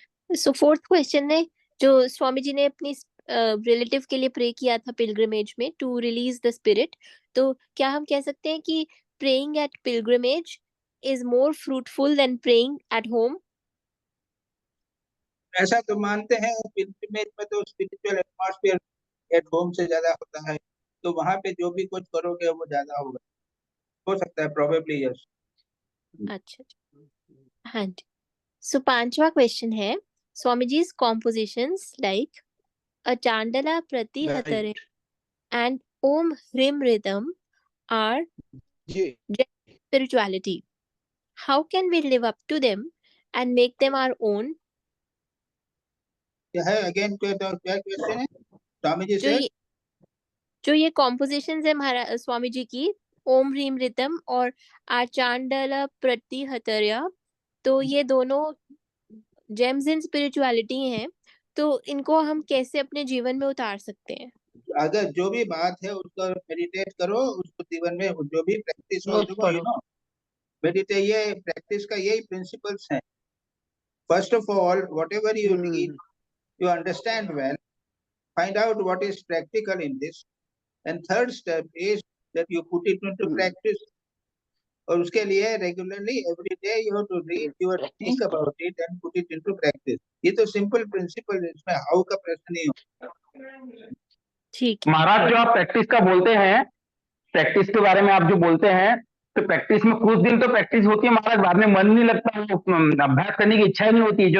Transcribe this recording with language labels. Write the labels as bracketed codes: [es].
[hi] सो fourth question है, जो स्वामी जी ने अपनी रिलेटिव के लिए प्रे किया था पिलग्रिमेज में [en] to release the spirit, [hi] तो क्या हम कह सकते हैं कि [en] Praying at pilgrimage is more fruitful than praying at home? [hi] ऐसा तो मानते हैं, पिलग्रिमेज में तो स्पिरिचुअल एटमॉस्फेयर एट होम से ज्यादा होता है, तो वहां पे जो भी कुछ करोगे वो ज्यादा होगा, हो सकता है, [en] Probably yes. [hi] अच्छा, हाँ जी। [en] so [hi] पांचवा क्वेश्चन है, [en] स्वामी जी's compositions like a Chandala Pratihataram and Om Hrim Rhythm are spirituality. How can we live up to them and make them our own? [hi] क्या है अगेन, क्या क्वेश्चन है स्वामी जी जो से? ये compositions है महाराज स्वामी जी की, ओम ह्रीम रितम और आचांडला प्रतिहतर्या, तो ये दोनों [en] gems in spirituality [hi] हैं, तो इनको हम कैसे अपने जीवन में उतार सकते हैं? अगर जो भी बात है उसको मेडिटेट करो, उसको जीवन में जो भी प्रैक्टिस हो, रोज देखो पढ़ो। मेडिटेट, ये प्रैक्टिस का यही प्रिंसिपल्स है। [en] First of all whatever you need, you understand well, find out what is practical in this, and third step is that you put it into practice. [hi] और उसके लिए [en] Regularly every day you have to read, you think about it and put it into practice. [hi] ये तो simple principal है, इसमें how का प्रश्न नहीं हो। ठीक। महाराज जो आप प्रैक्टिस का बोलते हैं, प्रैक्टिस के बारे में आप जो बोलते हैं, तो प्रैक्टिस में कुछ दिन तो प्रैक्टिस होती है महाराज, बाद में मन नहीं लगता है, अभ्यास करने की इच्छा ही नहीं होती है।